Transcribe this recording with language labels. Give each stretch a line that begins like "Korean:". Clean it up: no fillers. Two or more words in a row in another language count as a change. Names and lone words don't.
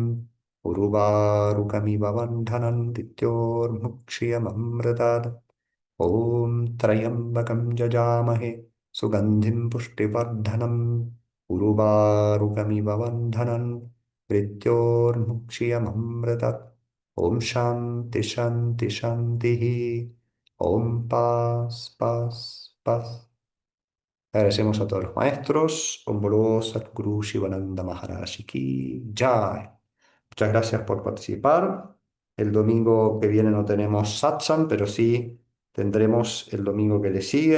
Sanskrit: उर्वारुकमिव बन्धनं मृत्योर्मुक्षीयममृतात् ॐ त्र्यम्बकं जजामहे सुगन्धिं पुष्टिवर्धनम् उर्वारुकमिव बन्धनं मृत्योर्मुक्षीयममृतत् ॐ शान्ति शान्ति शान्तिः ॐ
Spanish: paz, paz, paz. Agradecemos a todos los maestros.
Hindi: ॐ बोलो सतगुरु शिवानंद महाराज की जय.
Spanish: Muchas gracias por participar. El domingo que viene no tenemos satsang, pero sí tendremos el domingo que le sigue.